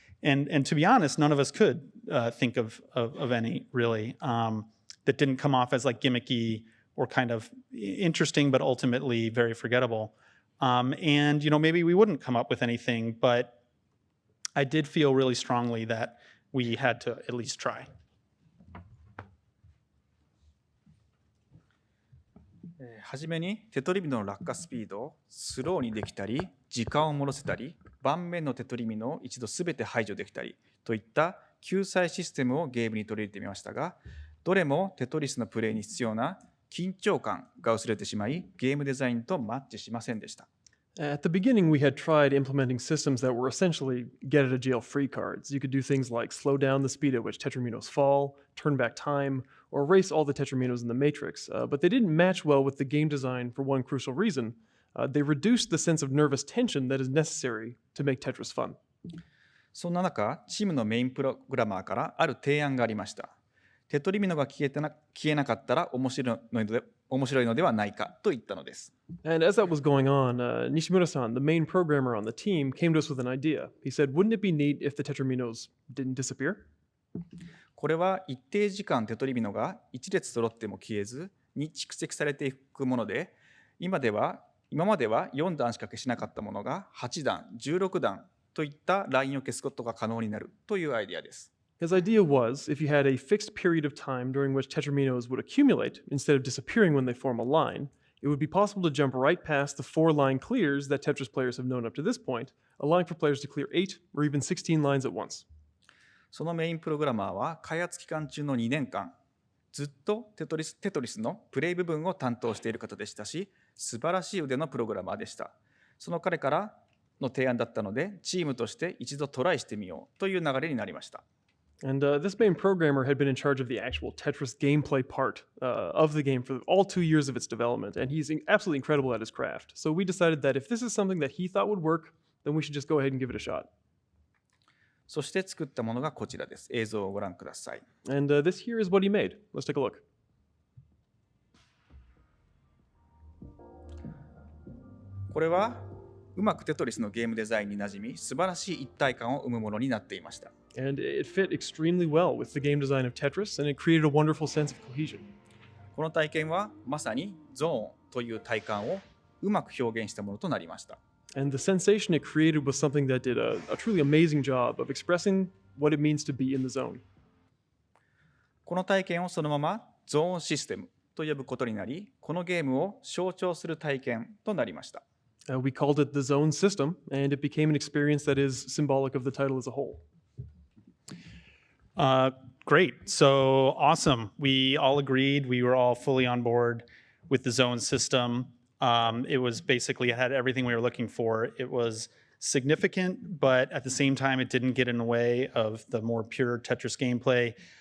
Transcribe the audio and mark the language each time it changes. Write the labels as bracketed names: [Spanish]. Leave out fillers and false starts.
[English] And to be honest, none of us could think of any really that didn't come off as like gimmicky or kind of interesting, but ultimately very forgettable. And maybe we wouldn't come up with anything, but I did feel really strongly that we had to at least try. [Japanese] はじめにテトリミノの落下スピードをスローにできたり、時間を戻せたり、盤面のテトリミノを一度すべて排除できたりといった救済システムをゲームに取り入れてみましたが、どれもテトリスのプレイに必要な緊張感が薄れてしまい、ゲームデザインとマッチしませんでした。 [English] At the beginning, we had tried implementing systems that were essentially get-out-of-jail-free cards. You could do things like slow down the speed at which tetraminos fall, turn back time, or erase all the tetraminos in the matrix. But they didn't match well with the game design for one crucial reason. They reduced the sense of nervous tension that is necessary to make Tetris fun. [Japanese] そんな中、チームのメインプログラマーからある提案がありました。テトリミノが消えなかったら面白いのではないかと言ったのです。 [English] And as that was going on, Nishimura-san, the main programmer on the team, came to us with an idea. He said, wouldn't it be neat if the tetraminos didn't disappear? [Japanese] これは一定時間テトリミノが一列揃っても消えずに蓄積されていくもので、今までは4段しか消しなかったものが8段、16段といったラインを消すことが可能になるというアイデアです。 [English] His idea was, if you had a fixed period of time during which tetraminos would accumulate instead of disappearing when they form a line, it would be possible to jump right past the 4-line clears that Tetris players have known up to this point, allowing for players to clear 8 or even 16 lines at once. [Japanese] そのメインプログラマーは開発期間中の2年間、ずっとテトリスのプレイ部分を担当している方でしたし、素晴らしい腕のプログラマーでした。その彼からの提案だったので、チームとして一度トライしてみようという流れになりました。 [English] And this main programmer had been in charge of the actual Tetris gameplay part of the game for all 2 years of its development, and he's absolutely incredible at his craft. So we decided that if this is something that he thought would work, then we should just go ahead and give it a shot. [Japanese] そして作ったものがこちらです。映像をご覧ください。 [English] And this here is what he made. Let's take a look. [Japanese] これはうまくテトリスのゲームデザインに馴染み、素晴らしい一体感を生むものになっていました。 [English] And it fit extremely well with the game design of Tetris, and it created a wonderful sense of cohesion. [Japanese] この体験はまさにゾーンという体感をうまく表現したものとなりました。 [English] And the sensation it created was something that did a truly amazing job of expressing what it means to be in the zone. [Japanese] この体験をそのままゾーンシステムと呼ぶことになり、このゲームを象徴する体験となりました。 [English] We called it the zone system, and it became an experience that is symbolic of the title as a whole. Great. So awesome. We all agreed. We were all fully on board with the zone system. It was basically, it had everything we were looking for. It was significant, but at the same time, it didn't get in the way of the more pure Tetris gameplay.